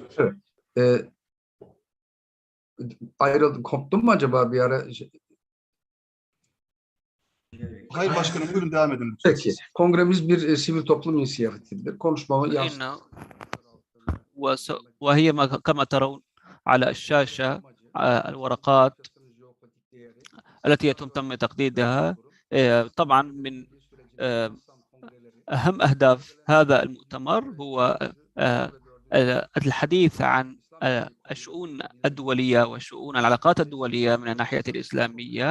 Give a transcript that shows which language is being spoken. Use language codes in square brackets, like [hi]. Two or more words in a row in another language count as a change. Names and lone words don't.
[tr] Evet. Ayrıldı, koptun mu acaba bir ara? Hayır başkanım, buyurun devam edin lütfen. Peki. Kongremiz bir sivil toplum inisiyatifidir. Konuşmamı yansıtın. [ar] وهي كما ترون على الشاشة الورقات التي يتم تقديدها. طبعا من أهم أهداف هذا المؤتمر هو الحديث عن الشؤون الدولية وشؤون العلاقات الدولية من الناحية الإسلامية.